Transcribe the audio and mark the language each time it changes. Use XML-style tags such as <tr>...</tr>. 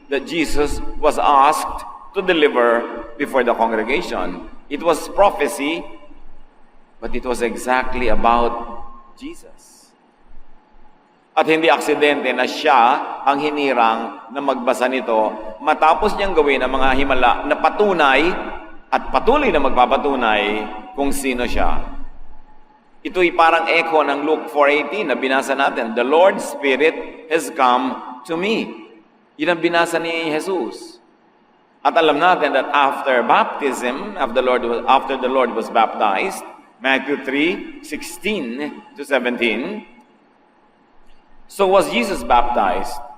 <en>that Jesus was asked to deliver before the congregation. It was prophecy, but it was exactly about Jesus.</en> <tl>At hindi aksidente na siya ang hinirang na magbasa nito matapos niyang gawin ang mga himala na patunay at patuloy na magpapatunay kung sino siya. Ito'y parang echo ng Luke 4:18 na binasa natin.</tl> <en>The Lord's Spirit has come to me.</en> <tl>Yun ang binasa ni Jesus. At alam natin</tl> <en>that after baptism, after the Lord was baptized, Matthew 3:16 to 17, so was Jesus baptized.</en>